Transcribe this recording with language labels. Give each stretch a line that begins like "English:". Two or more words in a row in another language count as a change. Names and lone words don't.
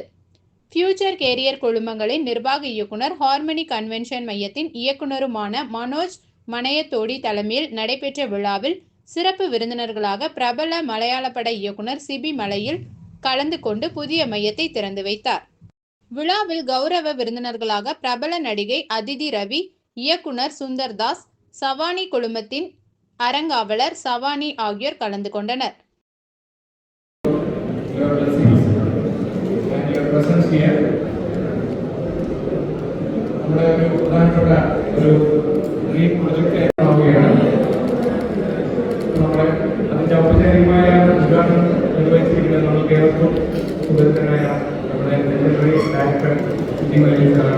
Tamil: ஃபியூச்சர் கேரியர் குழுமங்களின் நிர்வாக இயக்குனர், ஹார்மனி கன்வென்ஷன் மையத்தின் இயக்குனருமான மனோஜ் மனையத்தோடி தலைமையில் நடைபெற்ற விழாவில் சிறப்பு விருந்தினர்களாக பிரபல மலையாள பட இயக்குனர் சிபி மலையில் கலந்து கொண்டு புதிய மையத்தை திறந்து வைத்தார். விழாவில் கௌரவ விருந்தினர்களாக பிரபல நடிகை அதிதி ரவி, இயக்குனர் சுந்தர்தாஸ், சவானி குழுமத்தின் அரங்காவலர் சவானி ஆகியோர் கலந்து கொண்டனர்.
Malayalam: അതിൻ്റെ ഔപചാരികമായ ഉദ്ഘാടനം നിർവഹിച്ചിരിക്കുന്നത് നമുക്ക് ഏവർക്കും സുഹൃത്തനായ നമ്മുടെ
English: legendary director
Malayalam: സിബി മലയിൽ സാറാണ്.